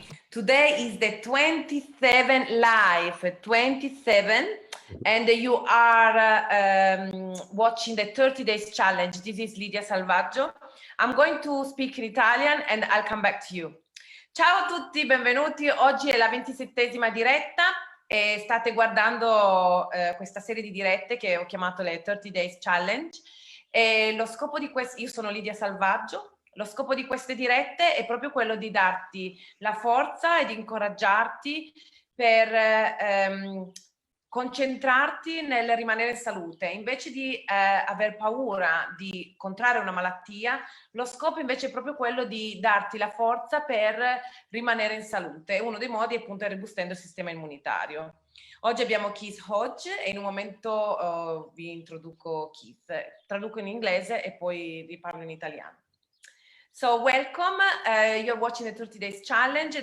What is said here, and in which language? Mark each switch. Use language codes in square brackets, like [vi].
[en] Today is the 27 live, 27, and you are watching the 30 days challenge. This is Lidia Salvaggio. I'm going to speak in Italian and I'll come back to you. [it] Ciao a tutti, benvenuti. Oggi è la 27esima diretta e state guardando questa serie di dirette che ho chiamato le 30 days challenge. E lo scopo di questo, io sono Lidia Salvaggio. Lo scopo di queste dirette è proprio quello di darti la forza e di incoraggiarti per concentrarti nel rimanere in salute. Invece di aver paura di contrarre una malattia, lo scopo invece è proprio quello di darti la forza per rimanere in salute. Uno dei modi è appunto gestendo il sistema immunitario. Oggi abbiamo Keith Hodge e in un momento vi introduco Keith. Traduco in inglese e poi vi parlo in italiano. [en] So welcome, you're watching the 30 Days Challenge.